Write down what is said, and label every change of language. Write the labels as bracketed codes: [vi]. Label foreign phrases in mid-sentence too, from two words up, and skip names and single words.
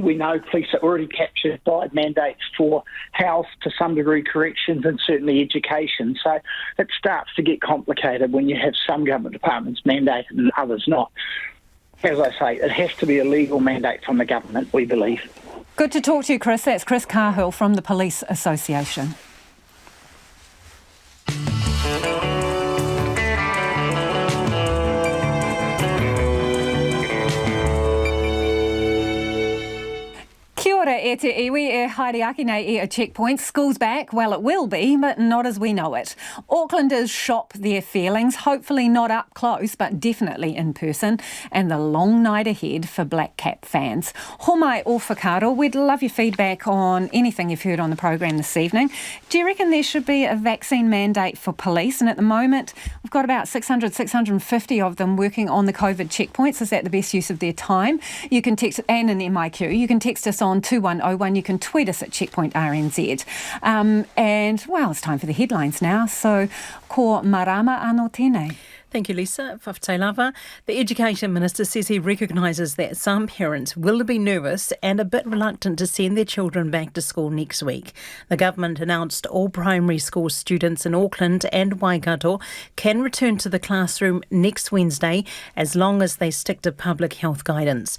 [en] We know police are already captured by mandates for health, to some degree corrections, and certainly education. So it starts to get complicated when you have some government departments mandated and others not. As I say, it has to be a legal mandate from the government, we believe. Good to talk to you, Chris. That's Chris Cahill from the Police Association. [mi] Kia ora e te iwi e haere ake nei e [en] a checkpoint. School's back. Well, it will be, but not as we know it. Aucklanders shop their feelings, hopefully not up close, but definitely in person. And the long night ahead for Black Cap fans. [mi] Homai o whakaaro, [en] we'd love your feedback on anything you've heard on the program this evening. Do you reckon there should be a vaccine mandate for police? And at the moment, we've got about 650 of them working on the COVID checkpoints. Is that the best use of their time? You can text, and an MIQ, you can text us on 2101. You can tweet us at Checkpoint RNZ. And, well, it's time for the headlines now. So, [mi] ko marama anō tēnei. [en] Thank you, Lisa. Whawhate lava. The Education Minister says he recognises that some parents will be nervous and a bit reluctant to send their children back to school next week. The government announced all primary school students in Auckland and Waikato can return to the classroom next Wednesday as long as they stick to public health guidance.